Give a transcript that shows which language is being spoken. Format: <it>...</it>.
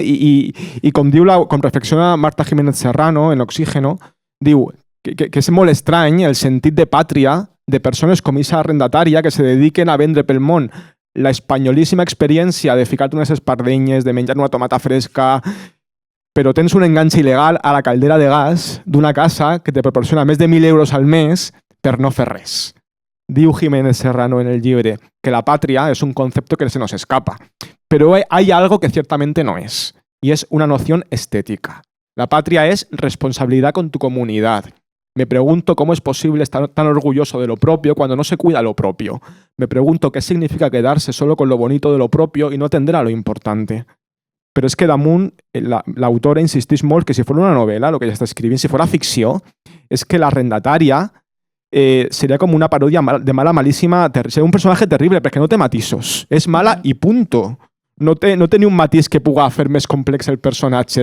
<ca>Y com reflexiona Marta Jiménez Serrano en Oxígeno, diu que és molt estrany el sentit de pàtria de persones com aquesta arrendatària que se dediquen a vendre pel món la espanyolíssima experiència de ficar-te unes espardenyes, de menjar una tomata fresca, però tens un enganxe il·legal a la caldera de gas d'una casa que te proporciona més de 1.000 euros al mes per no fer res. Diu Jiménez Serrano en el llibre que</ca> <es>la patria es un concepto que se nos escapa, pero hay algo que ciertamente no es, y es una noción estética. La patria es responsabilidad con tu comunidad. Me pregunto cómo es posible estar tan orgulloso de lo propio cuando no se cuida lo propio. Me pregunto qué significa quedarse solo con lo bonito de lo propio y no atender a lo importante.</es> <ca>però és que damunt l'autora insisteix molt que si fos una novel·la, el que ella està escrivint, si fos ficció, és que l'arrendatària seria com una paròdia de mala malíssima, seria un personatge terrible perquè no té matisos, és mala i punto. No té ni un matís que puga fer més complex el personatge.</ca>